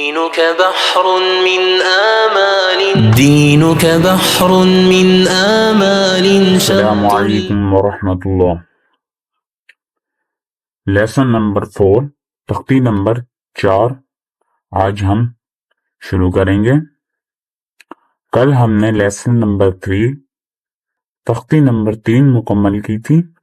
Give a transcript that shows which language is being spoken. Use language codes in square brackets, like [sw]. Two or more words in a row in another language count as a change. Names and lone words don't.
[ar] دينك بحر من آمال دينك بحر من آمال السلام عليكم ورحمة الله. [hi] लेसन नंबर 4 तख्ती नंबर 4 आज हम शुरू करेंगे। कल हमने लेसन नंबर 3 तख्ती नंबर 3 मुकम्मल की थी।